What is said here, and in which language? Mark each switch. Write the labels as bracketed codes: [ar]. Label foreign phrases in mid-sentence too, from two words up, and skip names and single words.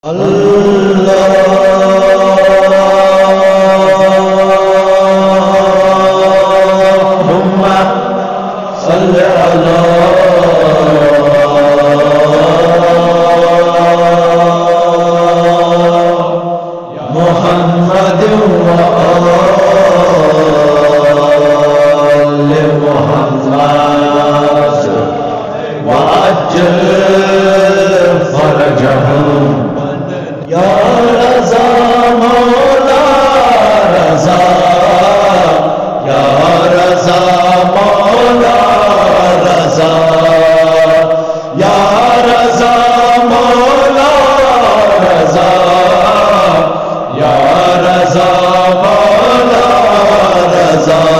[ar] اللهم صل على محمد وآل محمد وعجل فرجهم یا رضا مولا رضا یا رضا مولا رضا یا رضا مولا رضا یا رضا مولا رضا